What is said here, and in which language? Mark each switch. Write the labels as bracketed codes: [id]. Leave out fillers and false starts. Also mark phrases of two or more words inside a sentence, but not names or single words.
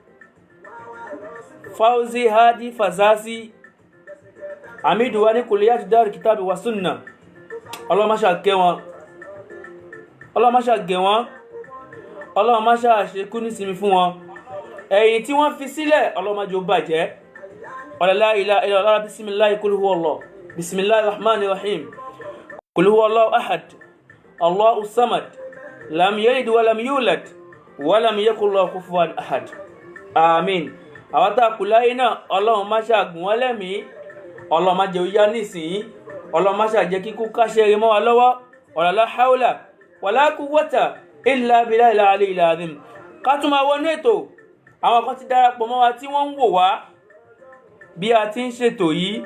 [yo] Fauzi Hadi Fazasi Amidu wa ní Kulliyat Dar Kitabi wa Sunnah. Ọlọ́run má ṣe kẹ́ wọn, Ọlọ́run má ṣe gẹ̀ wọ́n, Ọlọ́run má ṣe àṣekú nísinmi fún wọn. Ẹ̀yìn tí wọ́n fi sílẹ̀ Ọlọ́run má jẹ́ ó bàjẹ́. [ar] لا إله إلا الله، بسم الله قل هو الله، بسم الله الرحمن الرحيم، قل هو الله أحد، الله الصمد، لم يلد ولم يولد ولم يكن له كفوا أحد. [yo] Àmín. Àwọn tá kù láyé náà Ọlọ́run má ṣe gùn wọ́n lẹ́mìí, Ọlọ́run má jẹ́ ó yá nísìnyí, Ọlọ́run má ṣe jẹ́ kíkú káṣẹ́rẹ́ mọ́ wa lọ́wọ́. [ar] لا حول ولا قوة إلا بالله العلي العظيم. [yo] Ká tún máa wọnú ètò. Àwọn kan ti darapọ̀ mọ́ wa tí wọ́n ń wò wá bí a ti ń ṣètò yìí.